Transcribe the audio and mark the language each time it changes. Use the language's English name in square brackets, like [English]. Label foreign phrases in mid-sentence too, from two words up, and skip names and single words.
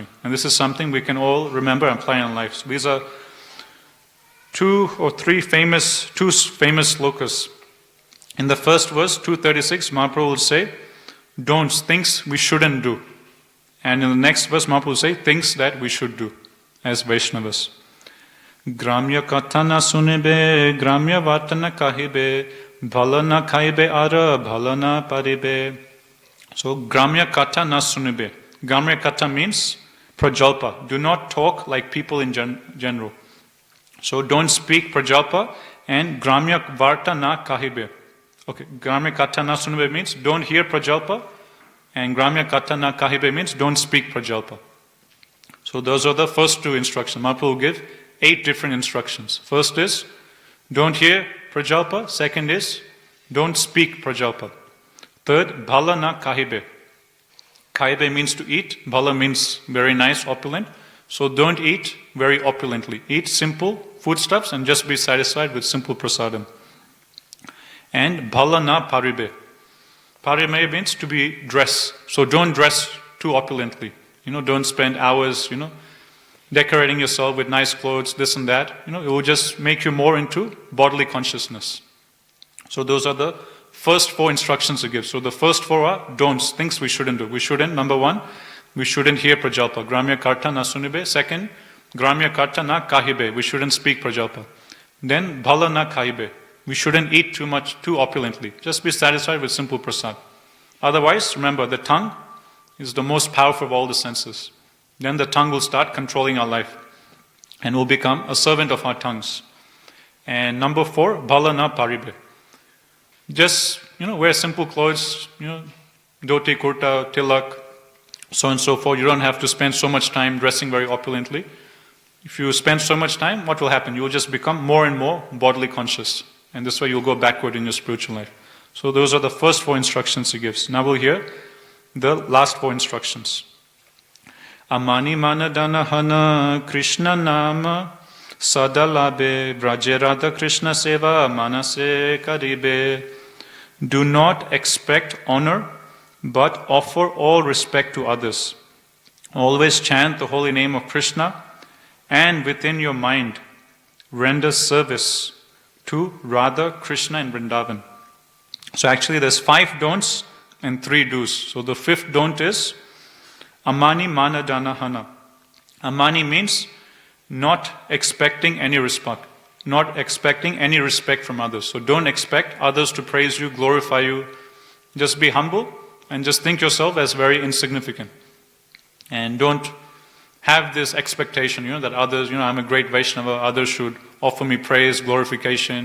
[English] And this is something we can all remember and apply in our lives. These are two famous slokas. In the first verse, 236, Mahaprabhu will say, don'ts, things we shouldn't do. And in the next verse, Mahaprabhu will say, things that we should do as Vaishnavas. [Bangla] গ্রাম্য কথা না শুনিবে, গ্রাম্য বার্তা না কহিবে, ভাল না খাইবে আর, ভাল না পরিবে. So, গ্রাম্য কথা না শুনিবে. গ্রাম্য কথা [English] means prajalpa. Do not talk like people in general. So, don't speak prajalpa, and [Bangla] গ্রাম্য বার্তা না কহিবে. [English] Okay, [Bangla] গ্রাম্য কথা না শুনিবে [English] means don't hear Prajalpa, and [Bangla] গ্রাম্য কথা না কহিবে [English] means don't speak Prajalpa. So those are the first two instructions. Mahaprabhu will give 8 different instructions. First is don't hear Prajalpa. Second is don't speak Prajalpa. Third, [Bangla] ভাল না খাইবে. [English] Kahibe means to eat. Bhala means very nice, opulent. So don't eat very opulently. Eat simple foodstuffs and just be satisfied with simple prasadam. [Bangla] And ভাল না পরিবে. [English] Paribe means to be dressed. So don't dress too opulently. Don't spend hours, decorating yourself with nice clothes, this and that. It will just make you more into bodily consciousness. So those are the first 4 instructions he gives. So the first 4 are don'ts, things we shouldn't do. We shouldn't, number 1, we shouldn't hear Prajalpa. [Bangla] গ্রাম্য কথা না শুনিবে. Second, গ্রাম্য কথা না কহিবে. [English] We shouldn't speak Prajalpa. [Bangla] Then ভাল না খাইবে. [English] We shouldn't eat too opulently. Just be satisfied with simple prasad. Otherwise, remember, the tongue is the most powerful of all the senses. Then the tongue will start controlling our life and will become a servant of our tongues. And number 4, [Bangla] ভাল না পরিবে. [English] Just, wear simple clothes, dhoti, kurta, tilak, so on and so forth. You don't have to spend so much time dressing very opulently. If you spend so much time, what will happen? You will just become more and more bodily conscious. And this way you'll go backward in your spiritual life. So those are the first 4 instructions he gives. Now we'll hear the last 4 instructions. [Bangla] অমানী মানদানা হঞা কৃষ্ণ নাম সদালবে ব্রজেরাধা কৃষ্ণ সেবা মানসে করিবে. [English] Do not expect honor, but offer all respect to others. Always chant the holy name of Krishna, and within your mind render service to Radha, Krishna and Vrindavan. So actually there's 5 don'ts and 3 do's. So the 5th don't is [Bangla] অমানী মানদানা হঞা. [English] Amani means not expecting any respect. Not expecting any respect from others. So don't expect others to praise you, glorify you. Just be humble and just think yourself as very insignificant. And don't have this expectation, that others, I'm a great Vaishnava, others should offer me praise, glorification.